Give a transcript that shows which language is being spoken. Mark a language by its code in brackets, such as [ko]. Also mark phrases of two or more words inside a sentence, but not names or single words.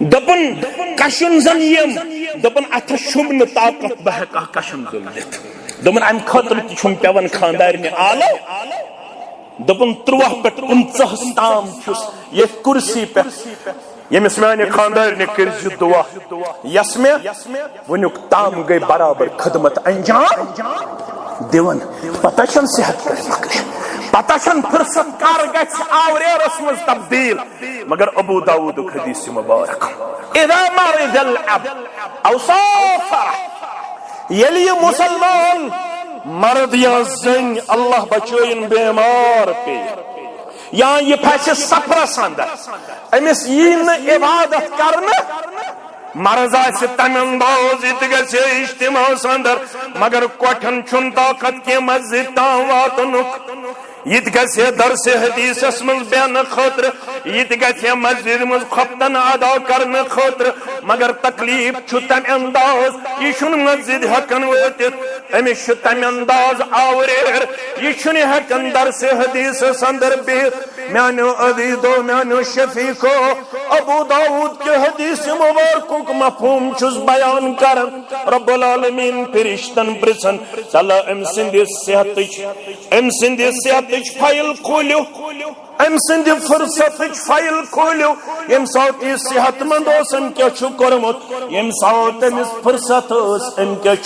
[ks] دوٚپُن کشُن زن یِم دوٚپُن اتھس چھُم نہٕ طاقت بہٕ ہٮ۪کہٕ ہا کشُن زل دِتھ دوٚپُن امہِ خٲطرٕ تہِ چھُم پٮ۪وان خاندارنہِ آلو دوٚپُن 13 پٮ۪ٹھ 15 تام چھُس ییٚتھۍ کُرسی پٮ۪ٹھ ییٚمِس میانہِ خاندارنہِ کٔرزِ دعا یس مےٚ وُنیُک تام گٔے برابر خدمت انجام دِوان پتہ چھنہٕ صحت کر مۄکلہِ پتہ چھنہٕ فرصت کر گژھِ آوریرس منٛز تبدیل مگر ابو داؤدُک حدیث مبارک [ar] اذا مرض العبد او سافر [ks] ییٚلہِ یہِ مُسلمان مرد یا زٔنۍ اللہ بچٲیِن بیمار پیٚیہِ یا یہ پھسہِ سفرس اندر أمِس یی نہٕ عبادت کرنہٕ مرض آسہِ تمہِ انداز یہِ تہِ گژھِ اجتماعس اندر مگر کوٹھٮ۪ن چھُنہٕ طاقت کینٛہہ مسجد تام واتنُک یہ تہِ گژھِ درسِ حدیثس منٛز بیٚہنہٕ خٲطرٕ یہ تہِ گژھِ مسجد منٛز خۄفتن ادا کرنہٕ خٲطرٕ مگر تکلیف چھُ تمہِ انداز یہِ چھُنہٕ مسجد ہٮ۪کان وٲتِتھ أمِس چھُ تمہِ انداز آوریر یہِ چھُنہٕ ہٮ۪کان درسِ حدیثس اندر بِہِتھ میانیو عزیزو میانیو شفیقو ابو داؤد کے حدیث مبارکُک مفہوم چھُس بیان کران [ar] رب العالمین [ks] فرشتن پرژھان چلا أمۍ سٕنٛدِ صحتٕچ فایل کھوٗلِو أمۍ سٕنٛدِ فرصتٕچ فایل کھوٗلِو ییٚمہِ ساتہٕ یہِ صحت مند اوس أمۍ کیٛاہ چھُ کوٚرمُت ییٚمہِ ساتہٕ أمِس فرصت ٲس أمۍ کیٛاہ